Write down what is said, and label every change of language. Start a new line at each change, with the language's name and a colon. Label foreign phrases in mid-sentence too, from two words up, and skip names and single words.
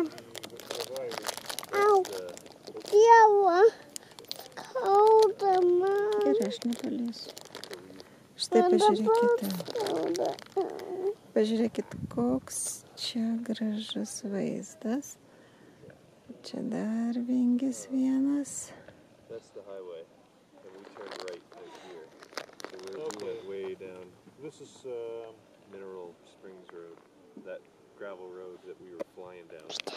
Lithuanian: Au, Dievo, skauda man. Gerai, aš nepaliesiu. Štai pažiūrėkite. Pažiūrėkit, koks čia gražus vaizdas. Čia dar vingis vienas.
English: That's the highway, and we turned right here. So we went way down. This is Mineral Springs Road, that gravel road that we were flying down.